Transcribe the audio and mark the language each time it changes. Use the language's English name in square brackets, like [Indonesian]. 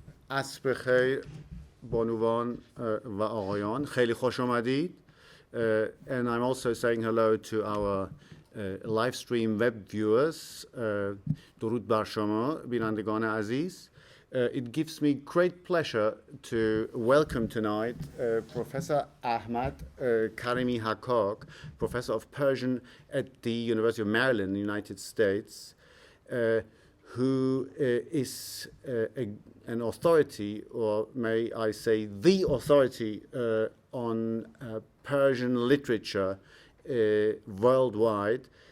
[Persian] عصر بخیر بانوان و آقایان. خیلی خوش آمدید. [English] And I'm also saying hello to our live stream web viewers. [Persian] درود بر شما بینندگان عزیز. [English] It gives me great pleasure to welcome tonight Professor Ahmad Karimi Hakkak, Professor of Persian at the University of Maryland, United States, who is an authority, or may I say the authority, on Persian literature worldwide.